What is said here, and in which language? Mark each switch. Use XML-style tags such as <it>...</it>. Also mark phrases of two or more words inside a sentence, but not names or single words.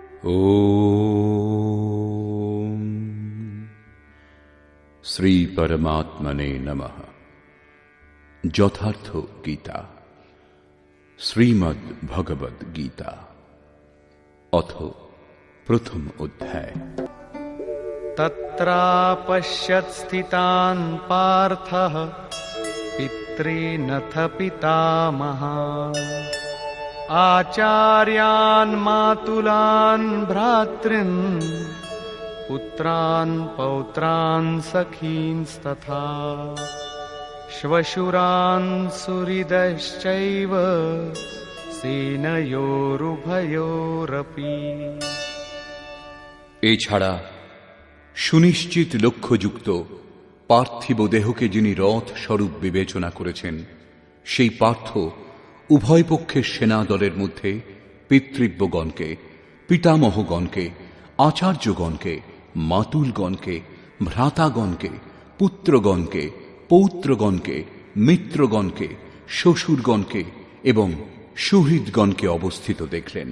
<sa>ओम श्री परमात्मने नमः।</sa> <bn>যথার্থ গীতা, শ্রীমদ্ ভগবদ গীতা, অথ প্রথম অধ্যায়।</bn> <sa>তত্রাপশ্যৎ স্থিতান পার্থঃ পিতॄনথ পিতামহাঃ आचार्यान् मातुलान् भ्रातॄन् पुत्रान् पौत्रान् सखींस्तथा श्वशुरान् सुहृदश्चैव सेनयोरुभयोरपि।</sa> <bn>এছাড়া সুনিশ্চিত লক্ষ্যযুক্ত পার্থিব দেহকে যিনি রথ স্বরূপ বিবেচনা করেছেন, সেই পার্থ উভয় পক্ষের সেনা দলের মধ্যে পিতৃব্যগণকে, পিতামহগণকে, আচার্যগণকে, মাতুলগণকে, ভ্রাতাগণকে, পুত্রগণকে, পৌত্রগণকে, মিত্রগণকে, শ্বশুরগণকে এবং সুহৃদগণকে অবস্থিত দেখলেন।</bn>